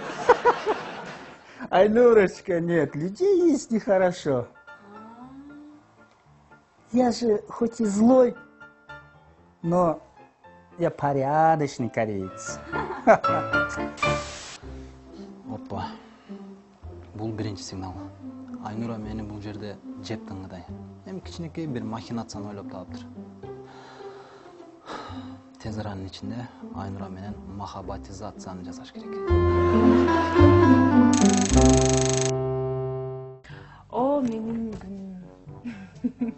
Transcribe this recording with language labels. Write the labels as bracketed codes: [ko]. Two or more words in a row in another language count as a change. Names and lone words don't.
[ru] Айнурочка, нет, людей есть нехорошо. Я же хоть и злой, но я порядочный кореец. Опа. [ky] Бул биринчи сигнал. Айнура мени бул жерде жеп тыңгыдай. Эми кичинекей бир махинацияны ойлоп таптыр. Тез аранын ичинде Айнура менен махабатизацияны жасаш керек. О, менин күнүм.